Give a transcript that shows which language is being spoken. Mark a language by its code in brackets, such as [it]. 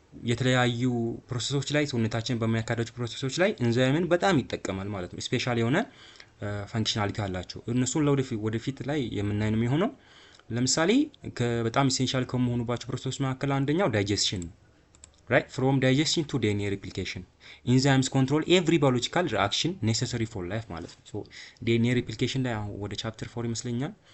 [am] የተለያዩ ፕሮሰሶች ላይ ሰውነታችን በሚያካሂዳቸው ፕሮሰሶች ላይ ኤንዛይምን በጣም ይጠቀማል ማለት ነው። ስፔሻሊ የሆነ ፋንክሽናሊቲ አላቸው። እነሱን ወደፊት ላይ የምናይ ነው የሚሆነው። ለምሳሌ በጣም ኢሴንሻል ከመሆኑባቸው ፕሮሰሶች መካከል አንደኛው ዳይጀስሽን [en] right, from digestion to DNA replication. Enzymes control every biological reaction necessary for life [am] ማለት ነው። [en] so DNA replication [am] ላይ አሁን ወደ ቻፕተር 4 ይመስለኛል